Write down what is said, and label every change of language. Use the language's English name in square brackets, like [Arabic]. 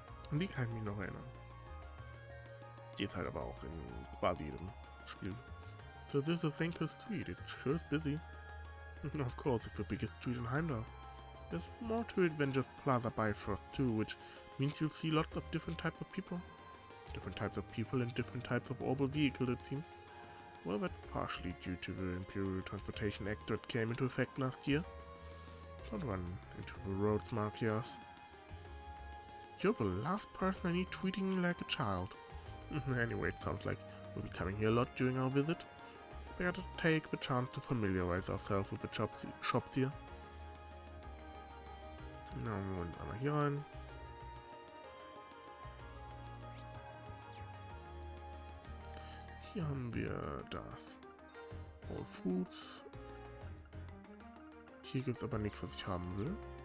[German] An die kann ich mich noch erinnern. Die ist halt aber auch in quasi jedem Spiel. [English] So this is Vanquist Street. It sure is busy. Of course, it's the biggest street in Heimdallr. There's more to it than just Plaza Bifrost too, which means you'll see lots of different types of people. Different types of people and different types of orbital vehicles, it seems. Well, that's partially due to the Imperial Transportation Act that came into effect last year. Don't run into the roads, Marcias. You're the last person I need treating me like a child. Anyway, it sounds like we'll be coming here a lot during our visit. We gotta take the chance to familiarize ourselves with the shops here. [German] Na, wir wollen einmal hier rein. Hier haben wir das All Foods. Hier gibt es aber nichts, was ich haben will.